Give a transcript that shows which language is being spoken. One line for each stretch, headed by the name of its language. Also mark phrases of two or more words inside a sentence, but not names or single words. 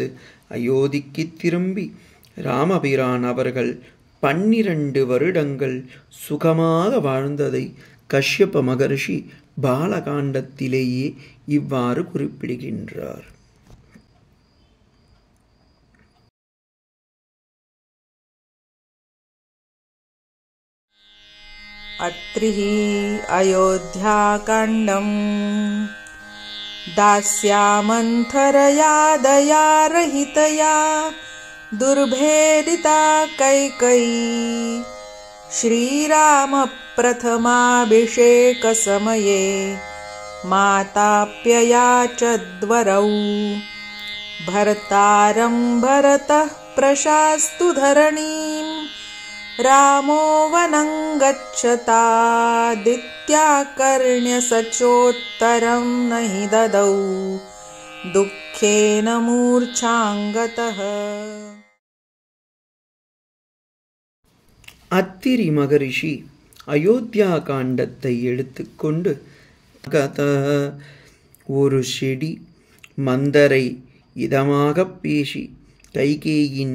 Tamil: அயோத்திக்கு திரும்பி ராமபிரான் அவர்கள் 12 வருடங்கள் சுகமாக வாழ்ந்ததை கஷ்யப மகர்ஷி பாலகாண்டத்திலேயே இவ்வாறு குறிப்பிடுகின்றார்.
Sanskrit: அத்ரிஹி அயோத்தியாகாண்டம் दास्यामन्थरया दयारहितया दुर्भेदिता कैकेयी श्रीरामप्रथमाभिषेकसमये माताप्ययाचद्वरौ भर्तारं भरतः प्रशास्तु धरणीं रामो वनं गच्छतादित्याकर्ण्यसचोत्तरं न हि ददौ दुःखेन मूर्छाङ्गतः.
Tamil: அத்திரி மகரிஷி அயோத்தியா காண்டத்தை எடுத்துக்கொண்டு ஒரு செடி மந்தரை இதமாகப் பேசி கைகேயின்